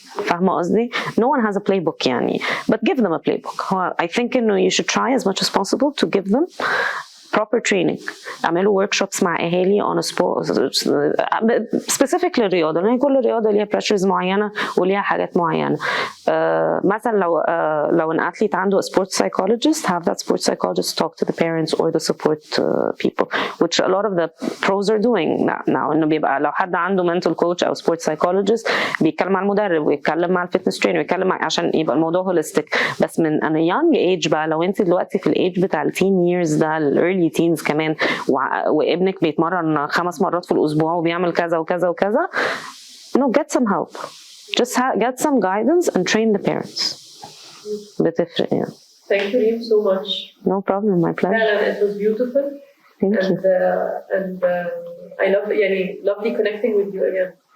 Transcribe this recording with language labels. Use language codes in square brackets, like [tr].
[ar] فاهمة قصدي؟ [en] No one has a playbook [ar] يعني, [en] but give them a playbook. I think [ar] إنه [en] you should try as much as possible to give them proper training. [ar] اعملوا workshops مع اهالي [en] on a sport specific [ar] للرياضه, لان كل رياضه ليها pressures معينه وليها حاجات معينه. مثلا لو [en] an athlete [ar] عنده [en] a sports psychologist, have that sports psychologist talk to the parents or the support people, which a lot of the pros are doing now. [ar] انه بيبقى لو حد عنده [en] mental coach [ar] او [en] sports psychologist [ar] بيتكلم مع المدرب ويتكلم مع الفيتنس ترينر ويتكلم مع, عشان يبقى الموضوع holistic. بس من [en] a young age [ar] بقى, لو انت دلوقتي في الايج بتاع ال [en] teen years [ar] ده, ال [en] early teens [ar] كمان, وابنك بيتمرن 5 مرات في الاسبوع وبيعمل كذا وكذا وكذا, [en] get some help. Just get some guidance and train the parents. [ar] بتفرق يعني. [en] Thank you Reem so much. No problem, my pleasure. It was beautiful. Thank you. And I lovely connecting with you again.